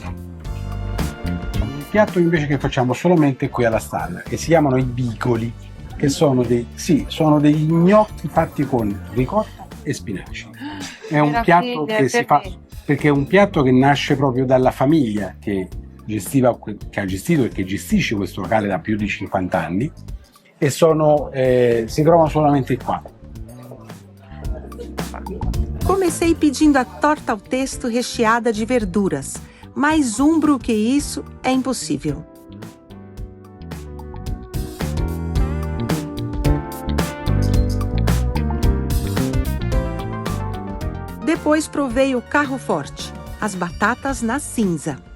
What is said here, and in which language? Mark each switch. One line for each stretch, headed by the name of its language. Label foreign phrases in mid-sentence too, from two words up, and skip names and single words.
Italian: Un piatto invece che facciamo solamente qui alla Stalla, che si chiamano i bigoli, che sono degli gnocchi fatti con ricotta e spinaci. È un piatto che si fa perché è un piatto che nasce proprio dalla famiglia che ha gestito e che gestisce questo locale da più di 50 anni e si trovano solamente qua.
Portuguese: Comecei pedindo a torta ao testo recheada de verduras. Mais umbro que isso é impossível. Depois provei o carro forte, as batatas na cinza.